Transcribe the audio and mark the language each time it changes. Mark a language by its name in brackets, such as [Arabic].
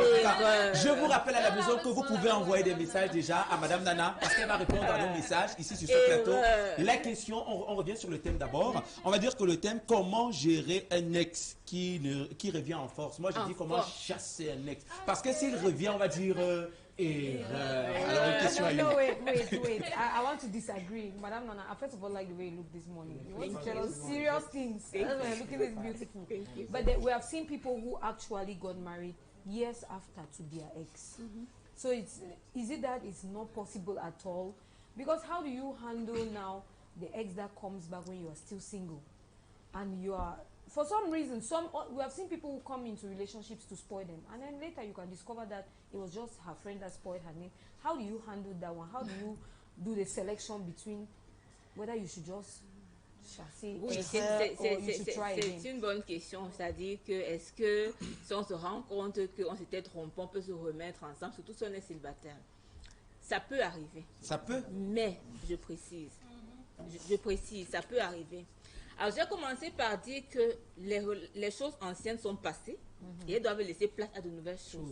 [French] En tout cas, je vous rappelle à la maison que vous pouvez envoyer des messages déjà à Madame Nana parce qu'elle va répondre à nos messages ici sur ce plateau. La question, on revient sur le thème d'abord. On va dire que le thème, comment gérer un ex qui revient en force. Moi, je dis comment chasser un ex. Parce que s'il revient, on va dire... Alors, une question à lui. [English] No, wait. I want to disagree. Madame Nana, I first of all like the way you look this morning. You want to tell us serious things. Looking this beautiful. But we have seen people who actually got married years after to their ex. So is it that it's not possible at all? Because how do you handle now the ex that comes back when you are still single? And you are... For some reason, we have seen people who come into relationships to spoil them, and then later you can discover that it was just her friend that spoiled her name. How do you handle that one? How do you do the selection between whether you should just chasser or you should try again? [French] C'est une bonne question. C'est-à-dire que est-ce que si on se rend compte qu'on s'était trompé, on peut se remettre ensemble, surtout si on est célibataire. Ça peut arriver. Ça peut. Mais je précise, ça peut arriver. Alors, j'ai commencé par dire que les choses anciennes sont passées et elles doivent laisser place à de nouvelles choses.